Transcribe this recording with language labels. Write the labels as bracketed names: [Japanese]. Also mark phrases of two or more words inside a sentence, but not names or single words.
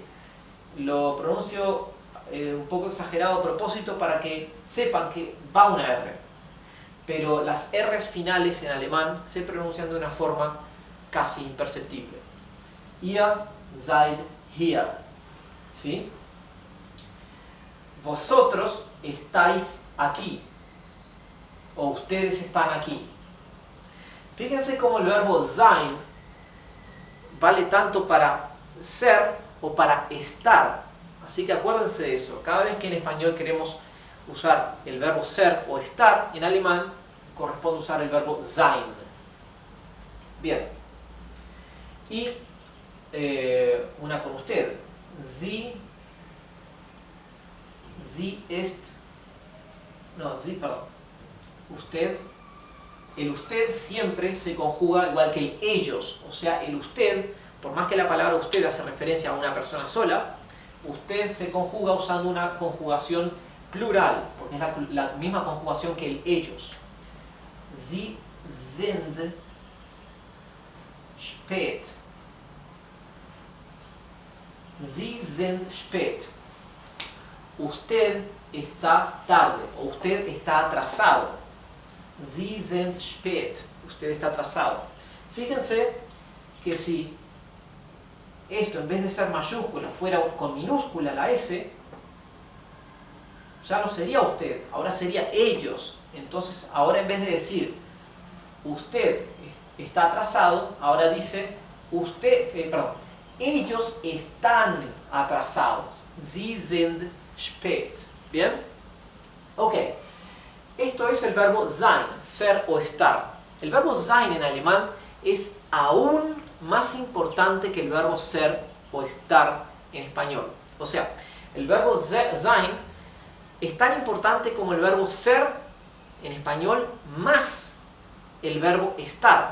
[Spanish] Lo pronuncio un poco exagerado a propósito para que sepan que va una R. Pero las R's finales en alemán se pronuncian de una forma casi imperceptible. [German] Ihr seid hier, [Spanish] ¿sí? Vosotros estáis aquí, o ustedes están aquí. Fíjense cómo el verbo sein vale tanto para ser o para estar. Así que acuérdense de eso. Cada vez que en español queremos usar el verbo ser o estar, en alemán corresponde usar el verbo sein. Bien. Y una con usted. [German] Sie ist... [Spanish] No, sie, perdón. Usted. El usted siempre se conjuga igual que el ellos. O sea, el usted, por más que la palabra usted hace referencia a una persona sola, usted se conjuga usando una conjugación plural, porque es la misma conjugación que el ellos. [German] Sie sind spät. Sie sind spät. [Spanish] Usted está tarde o usted está atrasado. [German] Sie sind spät. [Spanish] Usted está atrasado. Fíjense que si esto en vez de ser mayúscula fuera con minúscula la S, ya no sería usted, ahora sería ellos. Entonces ahora en vez de decir usted está atrasado, ahora dice ellos están atrasados. [German] Sie sind spät. [Spanish] ¿Bien? Ok. Esto es el verbo sein, ser o estar. El verbo sein en alemán es aún más importante que el verbo ser o estar en español. O sea, el verbo sein es tan importante como el verbo ser en español más el verbo estar.